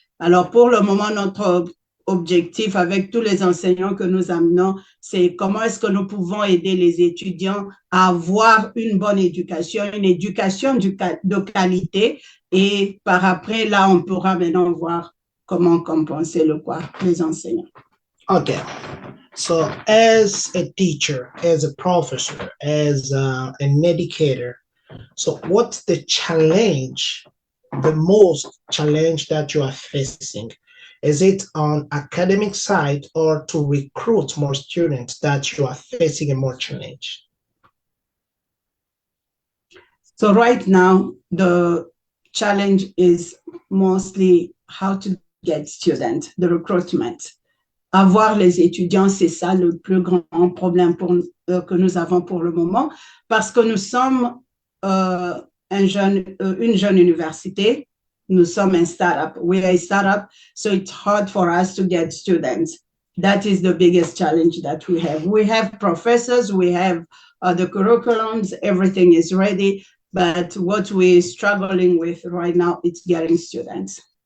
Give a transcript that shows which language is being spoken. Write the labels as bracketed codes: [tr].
[fr] Alors, pour le moment, notre objectif avec tous les enseignants que nous amenons, c'est comment est-ce que nous pouvons aider les étudiants à avoir une bonne éducation, une éducation de qualité et par après, là, on pourra maintenant voir comment compenser les enseignants. [en] Okay. So as a teacher, as a professor, as an educator, so what's the challenge, the most challenge that you are facing? Is it on academic side or to recruit more students that you are facing a more challenge? So right now, the challenge is mostly how to get students, the recruitment. [fr] Avoir les étudiants, c'est ça le plus grand problème que nous avons pour le moment, parce que nous sommes une jeune université. Nous sommes un startup. [en] We are a startup, so it's hard for us to get students. That is the biggest challenge that we have. We have professors, we have the curriculums, everything is ready, but what we're struggling with right now is getting students.